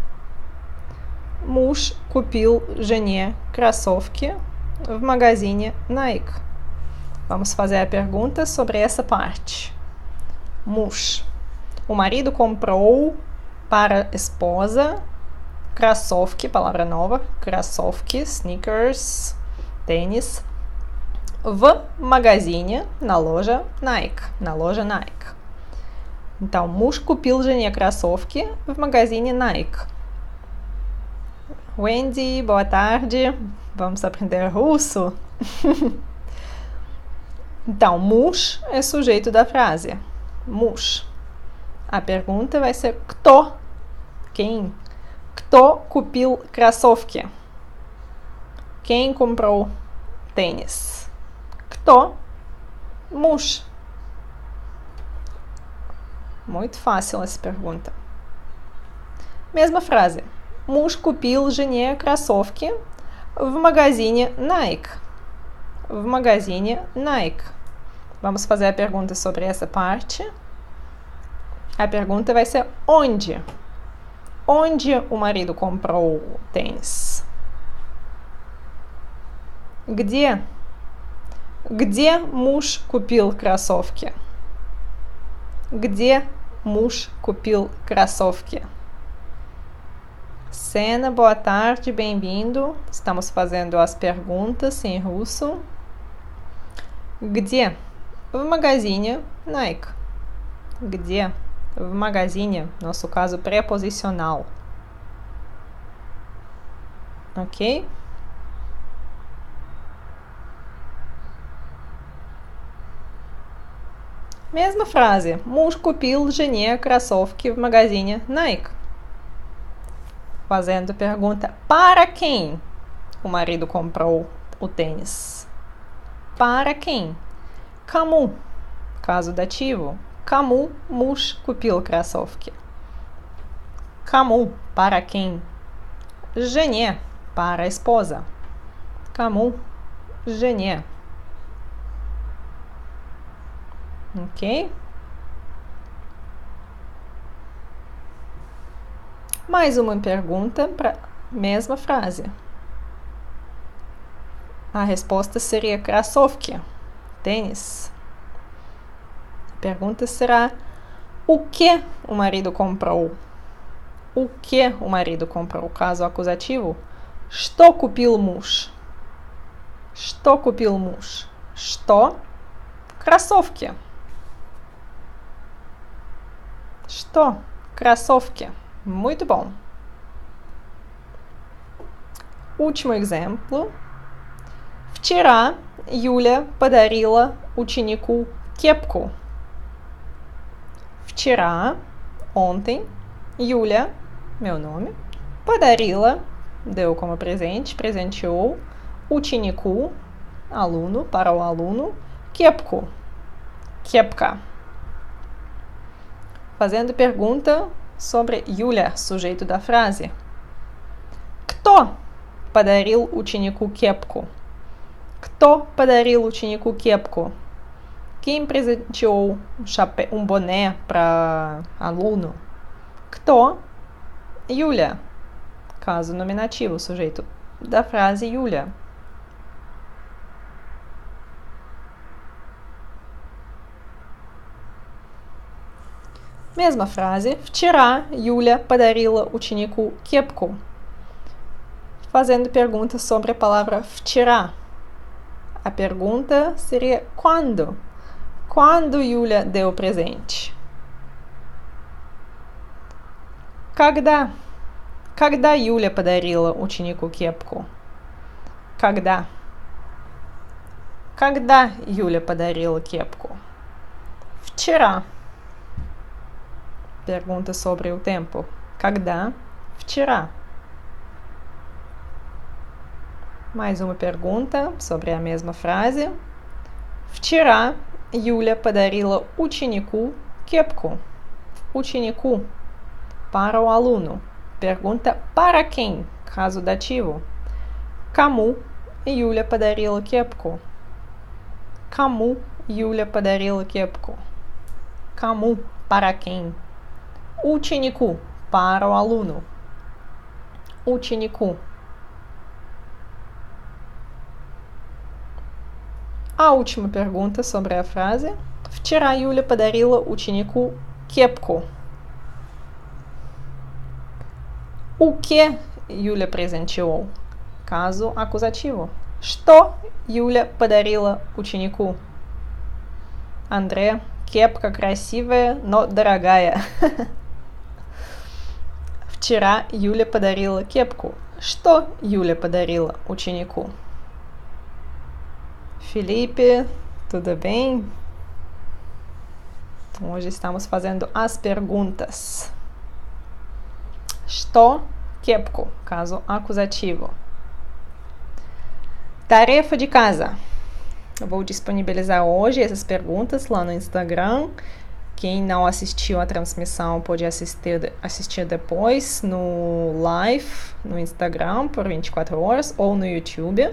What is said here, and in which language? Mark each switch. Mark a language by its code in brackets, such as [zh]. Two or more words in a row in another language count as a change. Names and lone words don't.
[ru] Муж купил жене кроссовки в магазине Nike. [pt] Vamos fazer a pergunta sobre essa parte. Муж. O marido comprou para a esposa кроссовки, palavra nova, кроссовки, sneakers, tênis, [ru] в магазине, [pt] na loja Nike, na loja Nike. Então, [ru] муж купил жене кроссовки в магазине Nike. [pt] Wendy, boa tarde. Vamos aprender russo? Então, муж é sujeito da frase. Муж. A pergunta vai ser кто? [ru] Quem? Кто купил кроссовки? [pt] Quem comprou tênis? [ru] Кто? Муж. [pt] Muito fácil essa pergunta. Mesma frase. [ru] Муж купил жене кроссовки в магазине Nike. В магазине Nike. [pt] Vamos fazer a pergunta sobre essa parte. A pergunta vai ser onde? Onde o marido comprou o tênis? [ru] Где? Где муж купил кроссовки? Где муж купил кроссовки? [pt] Sena, boa tarde, bem-vindo. Estamos fazendo as perguntas em russo. [ru] Где? В магазине Nike. Где? В магазине, [pt] nosso caso preposicional. Ok? Mesma frase. [ru] Муж купил жене кроссовки в магазине Nike. [pt] fazendo pergunta: para quem o marido comprou o tênis? Para quem? Кому? Caso dativo. [ru] Кому муж купил кроссовки? Кому? [pt] Para quem? Жене. Para a esposa. [ru] Кому? Жене. [pt] Ok? Mais uma pergunta para a mesma frase. A resposta seria кроссовки, tênis. A pergunta será: o que o marido comprou? O que o marido comprou? Caso acusativo. [ru] Что купил муж? Что купил муж? Что? Кроссовки. Что? Кроссовки. [pt] Muito bom. Último exemplo. [ru] Вчера Юля подарила ученику кепку. Вчера, [pt] ontem, Юля, meu nome, подарила, deu como presente, presenteou, ученику, aluno, para o aluno, [ru] кепку, кепка. [pt] Fazendo pergunta sobre Юля, sujeito da frase. [ru] Кто подарил ученику кепку? Кто подарил ученику кепку? [pt] Quem presenteou um boné para aluno? [ru] Кто? Юля. [pt] Caso nominativo, sujeito da frase Юля. Mesma frase. [ru] Вчера Юля подарила ученику кепку. [pt] Fazendo pergunta sobre a palavra вчера. A pergunta seria quando? Quando Юля deu presente? [ru] Когда? Когда Юля подарила ученику кепку? Когда? Когда Юля подарила кепку? Вчера. [pt] Pergunta sobre o tempo. [ru] Когда? Вчера. [pt] Mais uma pergunta sobre a mesma frase. [ru] Вчера Юля подарила ученику кепку. Ученику. [pt] Para o aluno. Pergunta para quem? Caso dativo. [ru] Кому Юля подарила кепку? Кому Юля подарила кепку? Кому? [pt] Para quem? Ученику. Para o aluno. Ученику. A última pergunta sobre a frase. [ru] Вчера Юля подарила ученику кепку. [pt] O que Юля presenteou? Caso acusativo. [ru] Что Юля подарила ученику? André, кепка красивая, но дорогая. Вчера Юля подарила кепку. Что Юля подарила ученику? [pt] Felipe, tudo bem? Hoje estamos fazendo as perguntas. [ru] Что, кепку, [pt] caso acusativo. Tarefa de casa. Eu vou disponibilizar hoje essas perguntas lá no Instagram. Quem não assistiu a transmissão pode assistir depois no live no Instagram por 24 horas ou no YouTube.